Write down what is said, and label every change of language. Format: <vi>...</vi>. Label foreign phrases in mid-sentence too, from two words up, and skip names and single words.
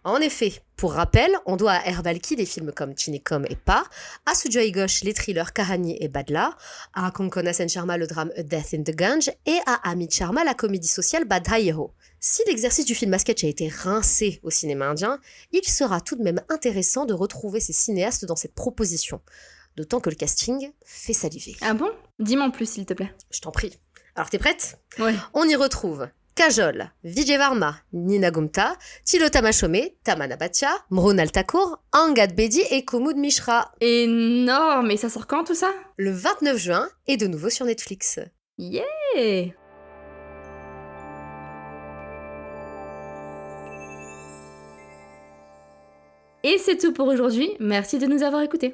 <fr>En effet, pour rappel, on doit à Herbalki des films comme Chinekom et Pa, à Sujoy Ghosh les thrillers Kahani et Badla, à Konkona Sen Sharma le drame A Death in the Gange et à Amit Sharma la comédie sociale Badhaiho. Si l'exercice du film à sketch a été rincé au cinéma indien, il sera tout de même intéressant de retrouver ces cinéastes dans cette proposition. D'autant que le casting fait saliver. Ah bon ? Dis-moi en plus s'il te plaît. Je t'en prie. Alors t'es prête ? Ouais. On y retrouve Kajol, Vijay Varma, Nina Gupta, Tilota Mashome, Tamana Bhatia, Mrunal Thakur, Angad Bedi et Kumud Mishra. Énorme, et ça sort quand tout ça ? Le 29 juin et de nouveau sur Netflix. Yeah ! Et c'est tout pour aujourd'hui, merci de nous avoir écoutés.</fr>